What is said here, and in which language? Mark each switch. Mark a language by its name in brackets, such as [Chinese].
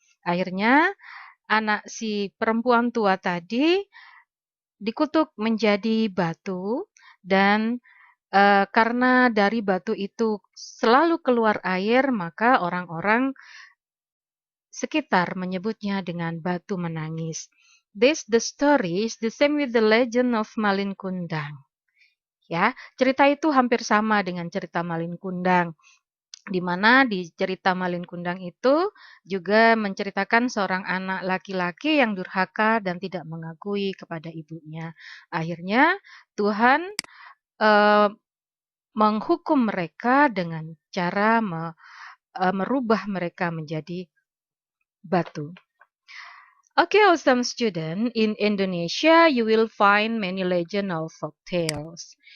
[Indonesian] Akhirnya anak si perempuan tua tadi dikutuk menjadi batu dan karena dari batu itu selalu keluar air, maka orang-orang sekitar menyebutnya dengan batu menangis. [English] The story is the same with the legend of Malin Kundang. [Indonesian] Ya, cerita itu hampir sama dengan cerita Malin Kundang, di mana di cerita Malin Kundang itu juga menceritakan seorang anak laki-laki yang durhaka dan tidak mengakui kepada ibunya. Akhirnya Tuhan menghukum mereka dengan cara merubah mereka menjadi batu. [English] Okay, awesome student. In Indonesia, you will find many legend of folk tales.